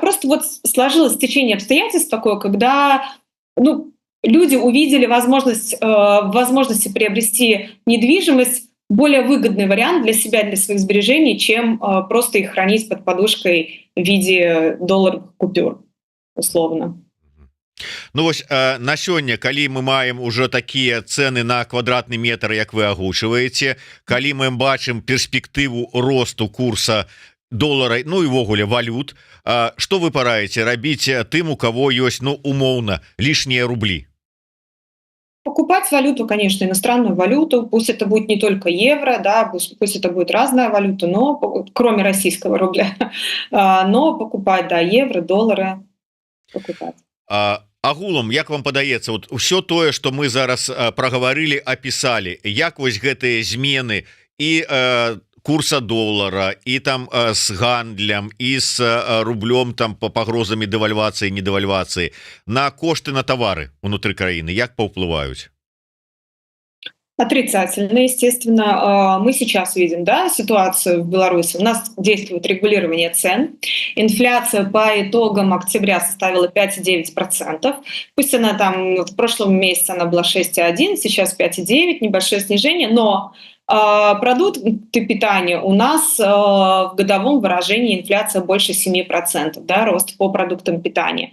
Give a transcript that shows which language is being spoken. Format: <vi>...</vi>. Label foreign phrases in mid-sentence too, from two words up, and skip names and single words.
<ru>Просто вот сложилось течение обстоятельств такое, когда люди увидели возможности приобрести недвижимость, более выгодный вариант для себя, для своих сбережений, чем просто их хранить под подушкой в виде долларовых купюр. Условно.</ru> <be>Ну вось на сёння, калі мы маем уже такія цэны на квадратны метр, як вы агучваеце, калі мы бачым перспектыву росту курса долара, ну і ўвогуле валют, што вы параеце рабіць тым, у кого ёсць умоўна</be> <ru>лишние рубли? Покупать валюту, конечно, иностранную валюту, пусть это будет не только евро, да, пусть это будет разная валюта, но кроме российского рубля, но покупать, да, евро, доллары. Покупать.</ru> <be>Агулам, як вам падаецца,</be> <ru>вот все</ru> <be>тое, что мы зараз прагаварылі, опісалі, як вось гэтыя змены і курса доллара, і там с гандлем, і с рублем, там по пагрозамі дэвальвацыі, недэвальвацыі на кошты на товары унутры краіны, як паўплываюць?</be> <ru>Отрицательно, естественно. Мы сейчас видим, да, ситуацию в Беларуси. У нас действует регулирование цен. Инфляция по итогам октября составила 5,9%. Пусть она там в прошлом месяце она была 6,1%, сейчас 5,9%, небольшое снижение, но продукты питания у нас в годовом выражении инфляция больше 7%, да, рост по продуктам питания.</ru>